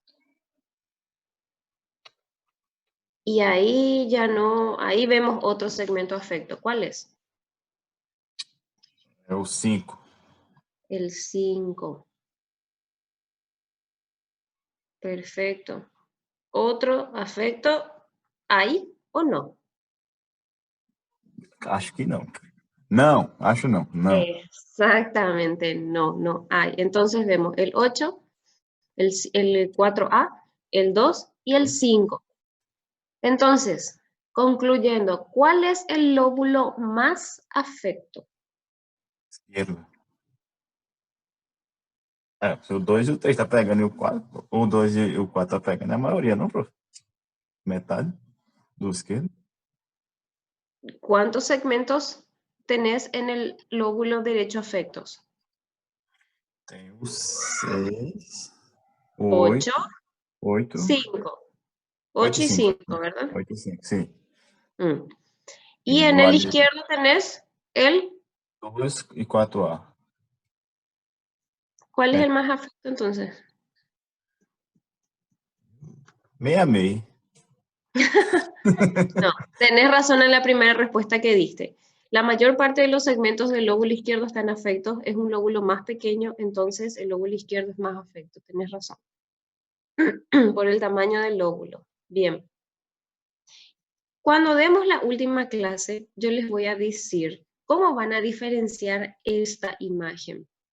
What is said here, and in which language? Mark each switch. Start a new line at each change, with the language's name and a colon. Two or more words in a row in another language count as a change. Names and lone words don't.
Spanish: Y ahí ya no, ahí vemos otro segmento afecto. ¿Cuál es?
Portuguese: É o 5.
Spanish: El 5. Perfecto. ¿Otro afecto hay o no?
Portuguese: Acho que não. Não, acho não. Não.
Spanish: Exactamente, no, no hay. Entonces vemos el 8, el 4A, el 2 y el 5. Entonces, concluyendo, ¿cuál es el lóbulo más afecto?
Portuguese: Esquerdo. Se o 2 e o 3 tá pegando e o 4, o 2 e o 4 tá pegando, é a maioria, não, prof? Metade do esquerdo.
Spanish: ¿Cuántos segmentos tenés en el lóbulo derecho afectos?
Portuguese: Tem o 6, o 8, 8, 5. 8 8 e
Spanish: y 5. 5, ¿verdad?
Portuguese: 8 e 5, sim.
Spanish: Y
Portuguese: E
Spanish: en
Portuguese: do
Spanish: el
Portuguese: lado
Spanish: izquierdo tenés el...
Portuguese: 2 e 4A.
Spanish: ¿Cuál es el más afecto entonces?
Portuguese: Meio a meio.
Spanish: No, tenés razón en la primera respuesta que diste. La mayor parte de los segmentos del lóbulo izquierdo están afectos, es un lóbulo más pequeño, entonces el lóbulo izquierdo es más afecto, tenés razón. Por el tamaño del lóbulo. Bien. Cuando demos la última clase, yo les voy a decir cómo van a diferenciar esta imagen.